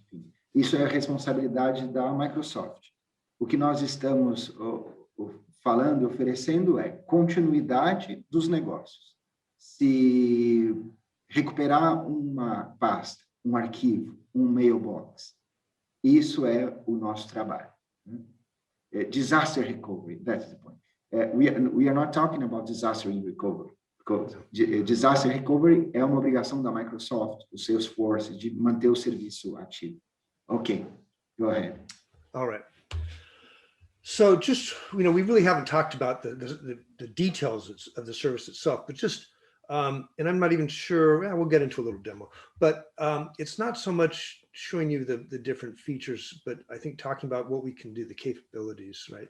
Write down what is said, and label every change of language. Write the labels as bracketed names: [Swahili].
[Portuguese] Enfim, isso é a responsabilidade da Microsoft. O que nós estamos falando, oferecendo é continuidade dos negócios. Se recuperar uma pasta, um arquivo, um mailbox, isso é o nosso trabalho. [English] Disaster recovery, that's the point. We are not talking about disaster recovery. [Portuguese] Disaster recovery é uma obrigação da Microsoft, do Salesforce, de manter o serviço ativo. [English] Okay, go ahead. All right. So just, we really haven't talked about the details of the service itself, but just, and I'm not even sure, we'll get into a little demo, but it's not so much showing you the different features, but I think talking about what we can do, the capabilities, right?